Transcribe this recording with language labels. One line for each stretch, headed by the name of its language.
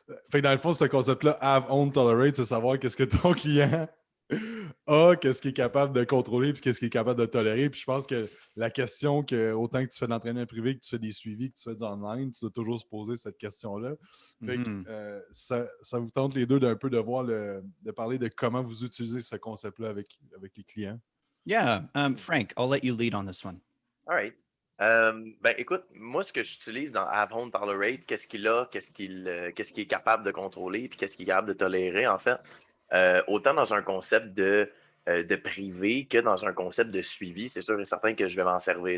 French: Fait que dans le fond, ce concept-là, have, own, tolerate, c'est savoir qu'est-ce que ton client a, qu'est-ce qu'il est capable de contrôler, puis qu'est-ce qu'il est capable de tolérer. Puis je pense que la question que, autant que tu fais de l'entraînement privé, que tu fais des suivis, que tu fais du online, tu dois toujours se poser cette question-là. Fait que ça vous tente les deux d'un peu de parler de comment vous utilisez ce concept-là avec les clients.
English: Yeah, Frank, I'll let you lead on this one. All right.
French: Ben, écoute, moi, ce que j'utilise dans Have, Own, Tolerate, qu'est-ce qu'il a, qu'est-ce qu'il est capable de contrôler, puis qu'est-ce qu'il est capable de tolérer, en fait, autant dans un concept de privé que dans un concept de suivi, c'est sûr et certain que je vais m'en servir.